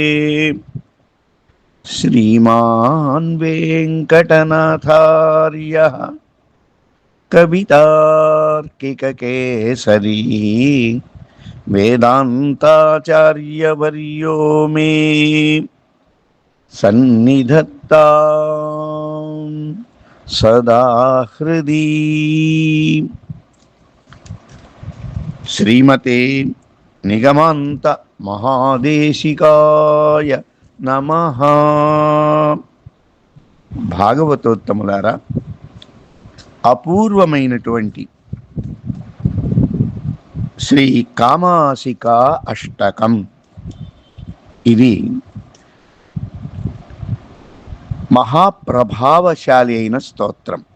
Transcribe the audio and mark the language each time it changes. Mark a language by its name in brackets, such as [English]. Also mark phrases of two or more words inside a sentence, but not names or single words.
[Sanskrit] श्रीमान् वेङ्कटनाथार्यः कवितार्किककेसरी वेदान्ताचार्यवर्यो मे सन्निधत्तां सदा हृदि। श्रीमते निगमान्त महादेशिकाय నమః. [Telugu] భాగవతోత్తములారా, అపూర్వమైనటువంటి శ్రీ కామాసికా అష్టకం ఇది మహాప్రభావశాలి అయిన స్తోత్రం.